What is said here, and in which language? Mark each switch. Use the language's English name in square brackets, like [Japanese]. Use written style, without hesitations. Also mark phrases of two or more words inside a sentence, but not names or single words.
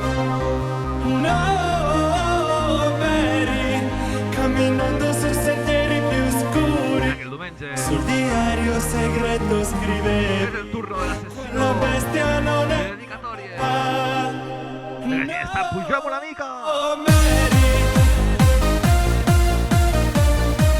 [Italian] No, Mary, camminando su sentieri più scuri, [Catalan] Que el diumenge [Italian] sul diario segreto [Catalan] és [Italian] scrivevi, [Catalan] el turno de la la sessió [Italian] bestia non [Catalan] de [Italian] è [Catalan] dedicatòries. [Italian] papà. [Catalan] Però si està, pugem una mica! [Italian] Oh, Mary,